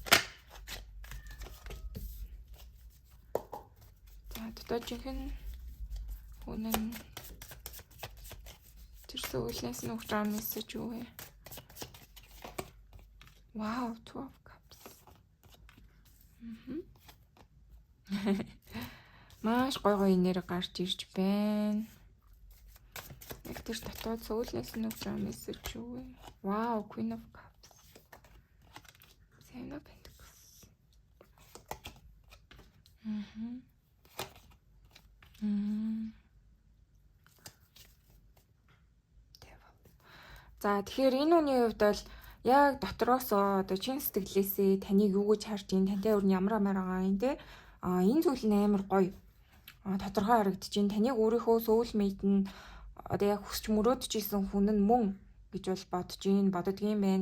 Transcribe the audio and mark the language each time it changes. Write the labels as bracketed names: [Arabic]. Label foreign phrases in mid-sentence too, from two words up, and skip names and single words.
[Mongolian] За дотоод жинхэнэ хүн нь тэр зүйлээс нь өгч байгаа мессеж юу вэ? [English] Wow, 12 cups. [Mongolian] Маш гой гой нэр гарч ирж байна. Яг тэр дотоод сүүлнээс нь өгч байгаа мессеж юу вэ? [English] Wow, Queen of Cups. Seven of Pentacles. [Mongolian] За тэгэхээр энэ үний хувьд бол яг дотроосоо одоо чин сэтгэлээсээ таныг юу гэж харж ийн тантай өөр нь ямар байгаа юм те энэ зүйл нь амар гоё тодорхой харагдаж ийн таныг өөрийнхөө soulmate нь одоо яг хүсч мөрөөдж исэн хүн нь мөн гэж бол боддгийм байна.